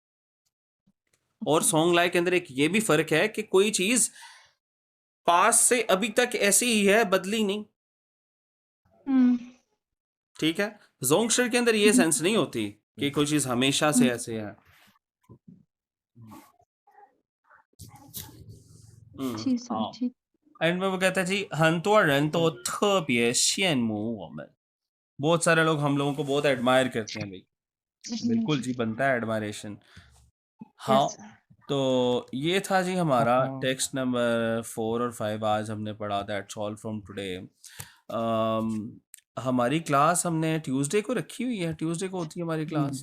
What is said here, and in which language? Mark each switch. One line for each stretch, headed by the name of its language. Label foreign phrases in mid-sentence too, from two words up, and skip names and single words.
Hindi: और सॉन्ग लाई के अंदर एक ये भी फर्क है कि कोई चीज पास से अभी तक ऐसी ही है, बदली नहीं, ठीक है। जोंगशर के अंदर ये सेंस नहीं होती कि कोई चीज हमेशा से ऐसे है। जी सर, हाँ। ठीक। एंड में वो कहता है जी,
Chinese: 很多人都特别羡慕我们,
Hindi: बहुत सारे लोग हम लोगों को बहुत एडमायर करते हैं भाई। बिल्कुल जी, बनता है एडमायरेशन। हाँ,
English: yes sir.
Hindi: तो ये था जी हमारा हाँ।
English: text number
Hindi: 4 और 5 आज हमने पढ़ा।
English: that's all from today.
Hindi: हमारी क्लास हमने ट्यूसडे को रखी हुई है, ट्यूसडे को होती है हमारी क्लास।